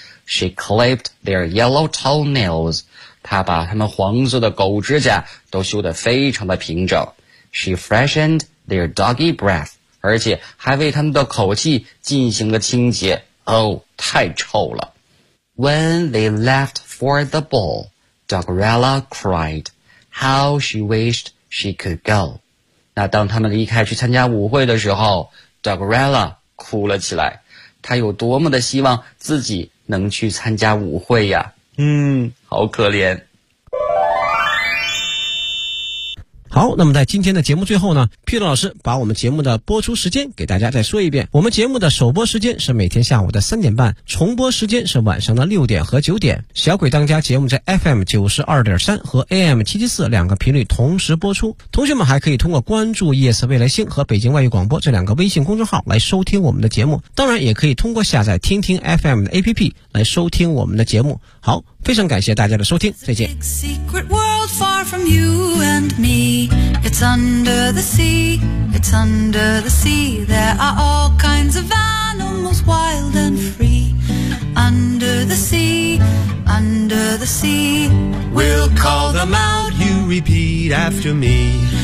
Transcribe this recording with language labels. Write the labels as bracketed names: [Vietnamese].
[English] She clipped their yellow toenails. [Chinese] 她把他们黄色的狗指甲都修得非常的平整。 [English] She freshened their doggy breath. [Chinese] 而且还为他们的口气进行了清洁。哦，太臭了。 [English] When they left for the ball, Doggerella cried. How she wished she could go. [Chinese] 那当他们离开去参加舞会的时候， Doggerella 哭了起来。他有多么的希望自己能去参加舞会呀。嗯，好可怜。好，那么在今天的节目最后呢，皮特老师把我们节目的播出时间给大家再说一遍。我们节目的首播时间是每天下午的3:30，重播时间是晚上的6:00和9:00。小鬼当家节目在 FM92.3 和 AM774 两个频率同时播出。同学们还可以通过关注夜色未来星和北京外语广播这两个微信公众号来收听我们的节目。当然也可以通过下载听听 FM 的 APP 来收听我们的节目。好，非常感谢大家的收听，再见。 [English] Far from you and me, it's under the sea, it's under the sea. There are all kinds of animals, wild and free. Under the sea, under the sea. We'll call them out, you repeat after me.